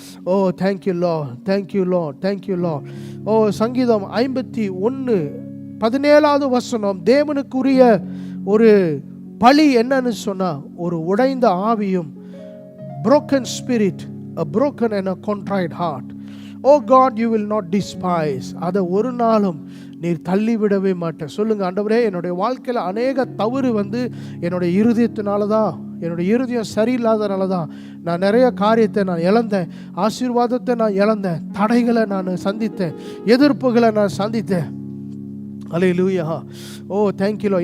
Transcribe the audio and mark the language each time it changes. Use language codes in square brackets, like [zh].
[ta] ஓ thank you Lord, thank you Lord, thank you Lord. ஓ சங்கீதம் 51:17 வசனம், தேவனுக்குரிய ஒரு பழி என்னன்னு சொன்னா, ஒரு உடைந்த ஆவியும், [en] broken spirit, a broken and a contrite heart. Oh God, you will not despise. [ta] அதை ஒரு நாளும் நீர் தள்ளிவிடவே மாட்டேன். சொல்லுங்க, ஆண்டவரே, என்னுடைய வாழ்க்கையில் அநேக தவறு என்னுடைய இருதயத்தினால தான், என்னுடைய இருதயம் சரியில்லாதனால தான் நான் நிறைய காரியத்தை நான் இழந்தேன். ஆசீர்வாதத்தை நான் இழந்தேன். தடைகளை நான் சந்தித்தேன். எதிர்ப்புகளை நான் சந்தித்தேன். ஹல்லேலூயா. ஓ தேங்க்யூ.